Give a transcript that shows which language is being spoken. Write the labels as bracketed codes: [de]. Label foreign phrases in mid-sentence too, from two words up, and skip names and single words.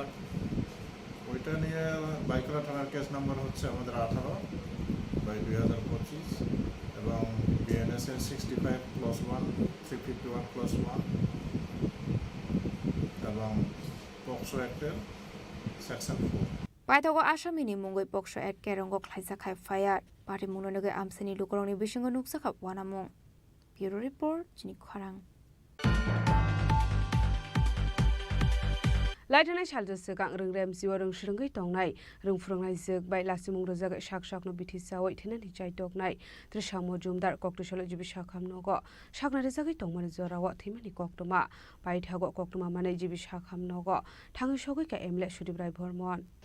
[bn] ওইটা নিয়ে বাইকরা থানার [en] case number [bn] হচ্ছে আমাদের 18/2025 এবং বিএনএস এর 65+1 351+1 এবং [en] POCSO Act's [bn] সেকশন 4 [trp] Paithago asamini mungoi pokso at kerongo khlaisakhai [en] fire party [trp] munonoge amsani lukorongni bisingo nuksakha wanamung [en] Bureau Report [trp] Chini Khorang Laitana Shalja Sekang Rungrem Siwa Rung Shringai Tongnai Rung Frungai Zek Bai Lasimung Rozaga Shak Shak no Biti Sawai Thinani Chai Tognai Trisha Mojumdar Koktisalo Jibi Shakham Nogo Shakna Rezagai Tongmani Zorawa Thimani Koktuma Paithago Koktuma Mane Jibi Shakham Nogo Thangi Shogoi ka Emle Shudibrai Bhormon